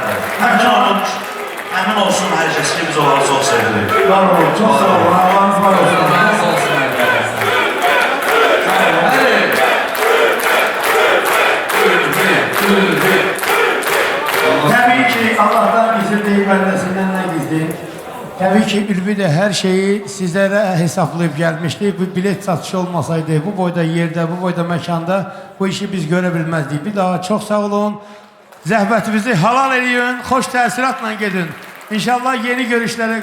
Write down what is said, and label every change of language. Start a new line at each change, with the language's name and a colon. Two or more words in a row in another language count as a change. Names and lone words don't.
Azerbaijani: Əmin olsun hər kəs ki, biz onları çox sevirik. Var olun, çox sağ olun. Allah'ınız var olsun. Təbii ki,
Turkish: Allah'tan gizli değil, bendesinden ne gizli. Tabii ki Ülvi de her şeyi sizlere hesaplayıp gelmişti. Bu bilet satışı olmasaydı bu boyda yerde, bu boyda mekanda bu işi biz görebilmezdik. Bir daha çok sağ olun.
Azerbaijani: Zəhmətimizi halal edin, xoş təsiratla gedin. İnşallah
Turkish: yeni görüşlere kadar.